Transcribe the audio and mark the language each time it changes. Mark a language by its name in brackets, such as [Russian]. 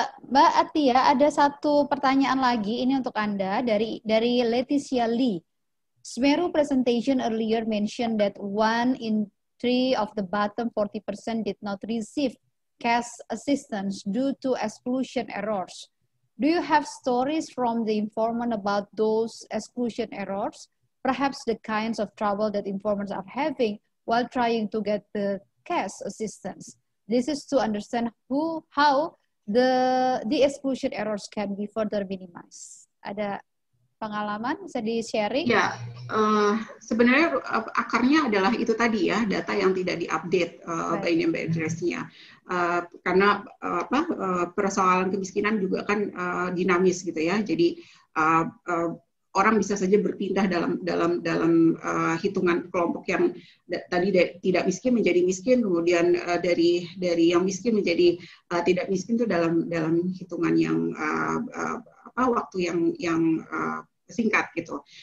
[Indonesian] Mbak Atia, ada satu pertanyaan lagi ini untuk Anda dari Leticia Lee. [English] Smeru presentation earlier mentioned that 1 in 3 of the bottom 40% did not receive cash assistance due to exclusion errors. Do you have stories from the informant about those exclusion errors? Perhaps the kinds of trouble that informants are having while trying to get the cash assistance. This is to understand how the exclusion errors can be further minimized. [Indonesian] Ada pengalaman bisa di-sharing? Ya, sebenarnya akarnya adalah itu tadi ya, data yang tidak diupdate [English] by name by address- [Indonesian] nya. Karena persoalan kemiskinan juga kan dinamis gitu ya. Jadi orang bisa saja berpindah dalam hitungan kelompok yang tadi tidak miskin menjadi miskin, kemudian dari yang miskin menjadi tidak miskin itu dalam hitungan yang waktu yang singkat gitu.